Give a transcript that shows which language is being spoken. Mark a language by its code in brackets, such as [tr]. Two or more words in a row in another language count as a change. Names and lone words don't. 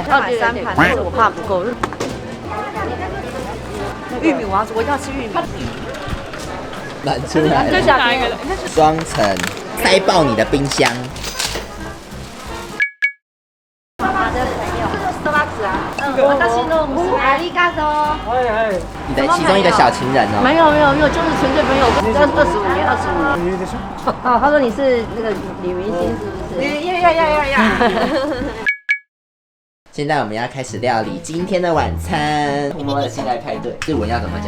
[zh] 买3盘，但是我怕不够。玉米我一定要吃玉米。拿出来。这是哪一个？双层，塞爆你的冰箱。妈妈的朋友，这是拉子啊。 [ja] 私の娘。ありがとう。 [zh] 你的其中一个小情人哦。没有，就是纯粹朋友，25年。哦，他说你是那个女明星是不是？现在我们要开始料理今天的晚餐。我们先来派对，日文要怎么讲？